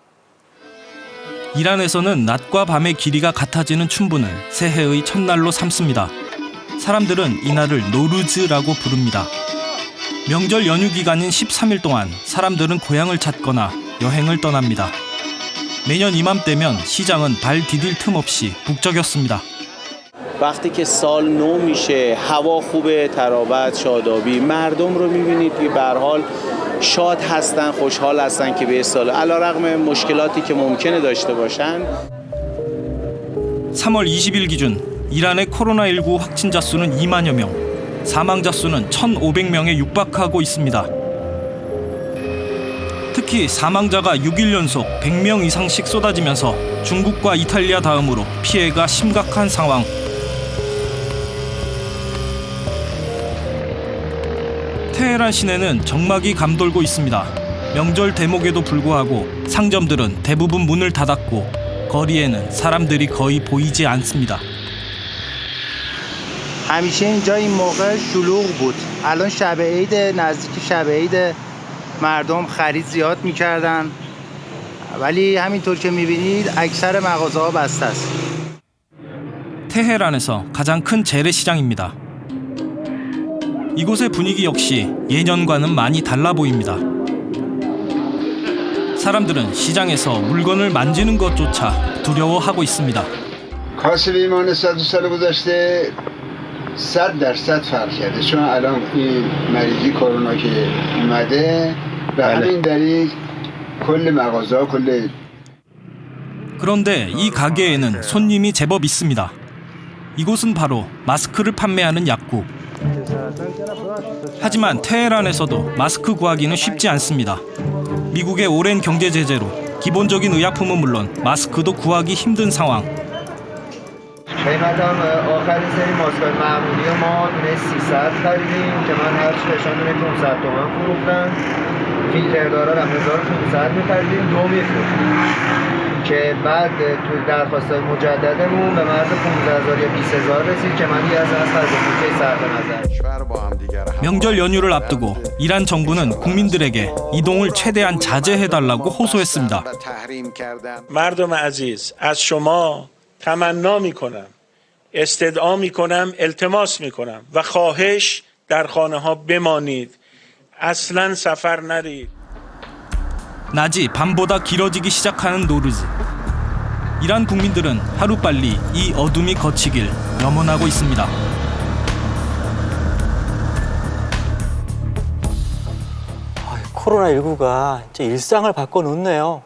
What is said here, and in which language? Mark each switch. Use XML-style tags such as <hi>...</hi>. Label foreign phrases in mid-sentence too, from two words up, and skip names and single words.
<ko>이란에서는 낮과 밤의 길이가 같아지는 춘분을 새해의 첫날로 삼습니다. 사람들은 이날을 노르즈라고 부릅니다. 명절 연휴 기간인 13일 동안 사람들은 고향을 찾거나 여행을 떠납니다. 매년 이맘때면 시장은 발 디딜 틈 없이 북적였습니다.</ko> <fa>وقتی که سال نو میشه هوا خوبه تراوت شادابی مردم رو میبینید که به هر حال شاد هستن خوشحال هستن که به سال علیرغم مشکلاتی که ممکنه داشته باشن</fa> <ko>3월 20일 기준 이란의 코로나19 확진자 수는 2만여 명, 사망자 수는 1,500명에 육박하고 있습니다. 특히 사망자가 6일 연속 100명 이상씩 쏟아지면서 중국과 이탈리아 다음으로 피해가 심각한 상황. 테헤란 시내는 정막이 감돌고 있습니다. 명절 대목에도 불구하고 상점들은 대부분 문을 닫았고 거리에는 사람들이 거의 보이지 않습니다.</ko> <fa>همیشه اینجا این موقع شلوغ بود. الان شب عید نزدیک شب عید مردم خرید زیاد می‌کردن. ولی همینطور که می‌بینید اکثر مغازه‌ها بسته است.</fa> <ko>테헤란에서 가장 큰 재래시장입니다. 이곳의 분위기 역시 예년과는 많이 달라 보입니다. 사람들은 시장에서 물건을 만지는 것조차 두려워하고 있습니다.</ko> <fa>کاسبیمان 100 گذشته 100% فرق کرده چون الان این مریضی کرونا که اومده به همین دلیل کل مغازه‌ها کل</fa> <ko>그런데 이 가게에는 손님이 제법 있습니다. 이곳은 바로 마스크를 판매하는 약국. 하지만 테헤란에서도 마스크 구하기는 쉽지 않습니다. 미국의 오랜 경제 제재로 기본적인 의약품은 물론 마스크도 구하기 힘든 상황.</ko> <fa>قیمت هم آخرین سری ماسک‌های معمولی ما دونه 300 خریدیم که من هر چی بهشون دونه 500 تومن فروختم. فیلتردارا هم 1500 می‌خریدیم 2 می‌فروختیم که بعد تو درخواست‌های مجددمون به مرز 15000 یا 20000 رسید که من از خرید بودجه صرف نظر.</fa> <ko>명절 연휴를 앞두고 이란 정부는 국민들에게 이동을 최대한 자제해달라고 호소했습니다.</ko> <fa>مردم عزیز از شما تمنا میکنم استدعا میکنم التماس میکنم و خواهش در خانه ها بمانید اصلا سفر نرید</fa> <ko>낮이 밤보다 길어지기 시작하는 노르즈. 이란 국민들은 하루빨리 이 어둠이 걷히길 염원하고 있습니다. 코로나19가 진짜 일상을 바꿔놓네요.</ko>